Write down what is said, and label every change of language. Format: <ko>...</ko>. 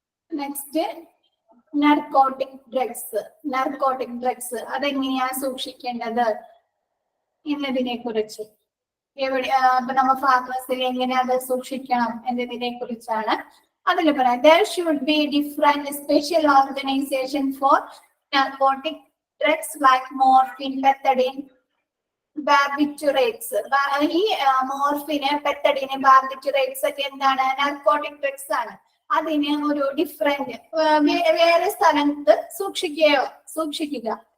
<ml>Next narcotic drugs. Narcotic drugs അതെങ്ങനെയാ സൂക്ഷിക്കേണ്ടത് എന്നതിനെ കുറിച്ച് എവിടെ ഇപ്പൊ നമ്മ ഫാർമസിയിൽ എങ്ങനെ അത് സൂക്ഷിക്കണം എന്നതിനെ കുറിച്ചാണ് അതിൽ പറയാം.</ml> <en>There should be different special organization for narcotic drugs like morphine, methadone, barbiturates.</en> <ml>ഈ മോർഫിന്, പെത്തഡിന്, ബാർബിറ്റുറേറ്റ്സ് ഒക്കെ എന്താണ്? നാർക്കോട്ടിക് ഡ്രഗ്സ് ആണ്. അതിന് ഒരു ഡിഫറെന്റ് വേറെ സ്ഥലത്ത് സൂക്ഷിക്കുക.</ml>